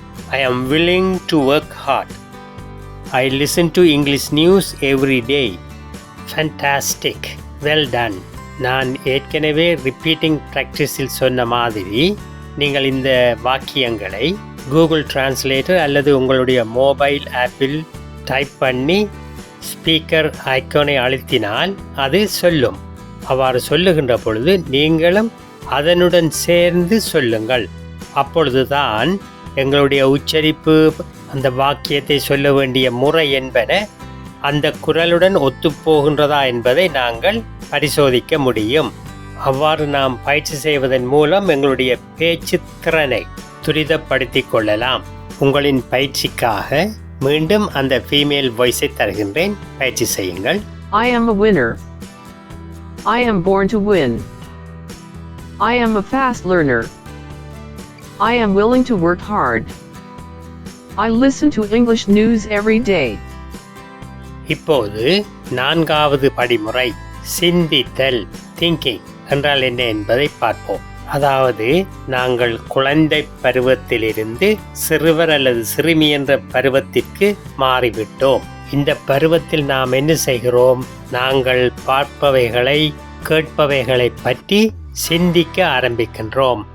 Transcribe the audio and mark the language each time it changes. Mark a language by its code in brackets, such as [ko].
[en] I am willing to work hard. I listen to English news every day. Fantastic. Well done. [ta] நான் ஏற்கனவே repeating ப்ராக்டிஸில் சொன்ன மாதிரி நீங்கள் இந்த வாக்கியங்களை கூகுள் டிரான்ஸ்லேட்டர் அல்லது உங்களுடைய மொபைல் ஆப்பில் டைப் பண்ணி ஸ்பீக்கர் ஐக்கானை அழுத்தினால் அது சொல்லும். அவ்வாறு சொல்லுகின்ற பொழுது நீங்களும் அதனுடன் சேர்ந்து சொல்லுங்கள். அப்பொழுதுதான் எங்களுடைய உச்சரிப்பு, அந்த வாக்கியத்தை சொல்ல வேண்டிய முறை என்பன அந்த குரலுடன் ஒத்துப்போகின்றதா என்பதை நாங்கள் பரிசோதிக்க முடியும். அவ்வாறு நாம் பயிற்சி செய்வதன் மூலம் எங்களுடைய பேச்சு திறனை துரிதப்படுத்திக் கொள்ளலாம். உங்களின் பயிற்சிக்காக மீண்டும் அந்த ஃபீமேல் வாய்ஸை தருகின்றேன். பயிற்சி செய்யுங்கள். [en] I am a winner. I am born to win. I am a fast learner. I am willing to work hard. I listen to English news every day. [ta] இப்போது 4வது படிமுறை சிந்தித்தல், திங்கிங் என்றால் என்ன என்பதை பார்ப்போம். அதாவது நாங்கள் குழந்தை பருவத்திலிருந்து சிறுவர் அல்லது சிறுமி என்ற பருவத்திற்கு மாறிவிட்டோம். இந்த பருவத்தில் நாம் என்ன செய்கிறோம்? நாங்கள் பார்ப்பவைகளை, கேட்பவைகளை பற்றி சிந்திக்க ஆரம்பிக்கின்றோம்.